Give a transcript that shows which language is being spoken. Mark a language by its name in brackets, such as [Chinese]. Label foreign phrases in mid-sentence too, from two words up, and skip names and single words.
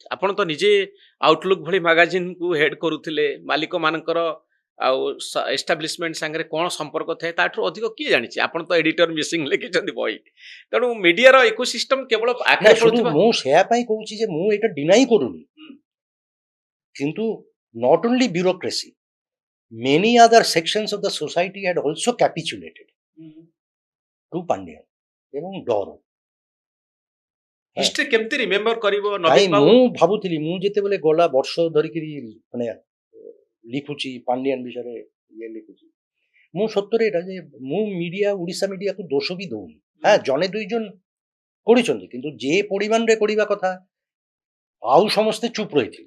[Odia] ଆପଣ ତ ନିଜେ ଆଉଟଲୁକ୍ ଭଳି ମ୍ୟାଗାଜିନକୁ ହେଡ୍ କରୁଥିଲେ। ମାଲିକମାନଙ୍କର ଆଉ ଏଷ୍ଟାବ୍ଲିଶମେଣ୍ଟ ସାଙ୍ଗରେ କ'ଣ ସମ୍ପର୍କ ଥାଏ ତାଠାରୁ ଅଧିକ କିଏ ଜାଣିଛି? ଆପଣ ତ ଏଡିଟର ମିସିଂ ଲେଖିଛନ୍ତି ବହି। ତେଣୁ ମିଡିଆର ଇକୋସିଷ୍ଟମ କେବଳ ନା, ଆଖିରେ ଶୁଣୁ, ପଡୁଥିବା। ମୁଁ ସେୟା ପାଇଁ କହୁଛି ଯେ ମୁଁ ଏଇଟା ଡିନାଇ କରୁନି, କିନ୍ତୁ [English] not only bureaucracy, many other sections of the society had also capitulated to Pandyan [Odia] ଏବଂ ଡର। ହିଷ୍ଟ୍ରି କେମିତି ରିମେମ୍ବର କରିବ କାହିଁ ନବୀନ ବାବୁ? ମୁଁ ଭାବୁଥିଲି, ମୁଁ ଯେତେବେଳେ ଗଲା ବର୍ଷ ଧରିକିରି ମାନେ ଲିଖୁଛି ପାଣ୍ଡିଆନ ବିଷୟରେ ଇଏ ଲିଖୁଛି, ମୁଁ ସତରେ ଏଇଟା ଯେ ମୁଁ ମିଡିଆ, ଓଡ଼ିଶା ମିଡିଆକୁ ଦୋଷ ବି ଦଉନି। ହଁ, ଜଣେ ଦୁଇ ଜଣ କରିଛନ୍ତି, କିନ୍ତୁ ଯେ ପରିମାଣରେ କରିବା କଥା ଆଉ ସମସ୍ତେ ଚୁପ୍ ରହିଥିଲେ।